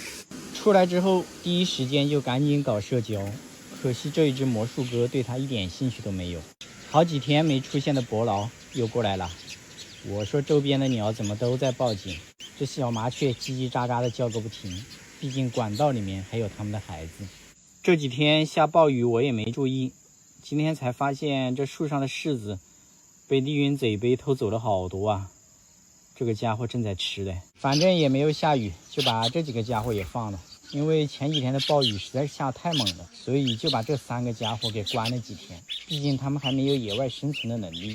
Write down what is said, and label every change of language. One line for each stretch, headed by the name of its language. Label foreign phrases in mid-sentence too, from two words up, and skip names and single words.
Chinese: 出來之後第一時間就趕緊搞社交，可惜這一只魔術鴿對它一點興趣都沒有。好幾天沒出現的伯勞又過來了，我說周邊的鳥怎麼都在報警，這小麻雀嘰嘰喳喳的叫個不停，畢竟管道裡面還有他們的孩子。這幾天下暴雨我也沒注意，今天才發現這樹上的柿子被丽云贼杯偷走了好多啊，這個家伙正在吃嘞。反正也沒有下雨，就把這幾個家伙也放了，因為前幾天的暴雨實在是下太猛了，所以就把這3個家伙給關了幾天，畢竟他們還沒有野外生存的能力。